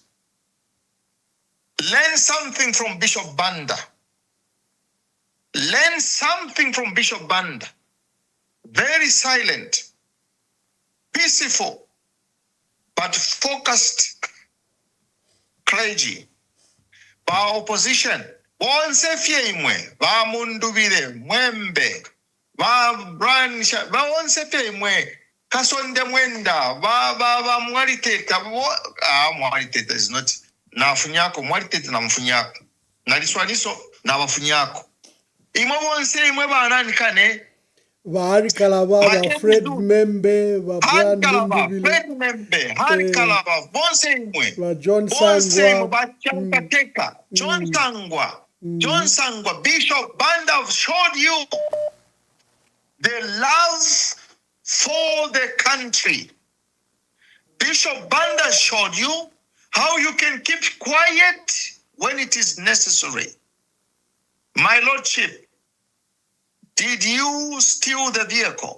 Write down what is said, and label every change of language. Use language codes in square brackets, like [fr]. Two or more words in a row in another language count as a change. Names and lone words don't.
[en] Learn something from Bishop Banda. Learn something from Bishop Banda. Very silent, peaceful, but focused clergy. [bem] Ba opposition. Bonse fie imwe. Ba mundubire. Mwembe. Ba bransha. Ba onse fie imwe. Kasonde mwenda. Ba mwariteta. [en] Mwariteta is not. [bem] Na funyako. Mwariteta na mfunyako. Na liswaliso na wafunyako. Imwe bonse imwe ba nani kane. Bahari Kalaba, ba Fred Membe, ba Brian Mundubile, Fred Membe, Hari Kalaba, Bonse Imwe, ba John Sangwa, [en] John Sangwa, John Sangwa, Bishop Banda have showed you the love for the country. Bishop Banda showed you how you can keep quiet when it is necessary. My Lordship, did you steal the vehicle?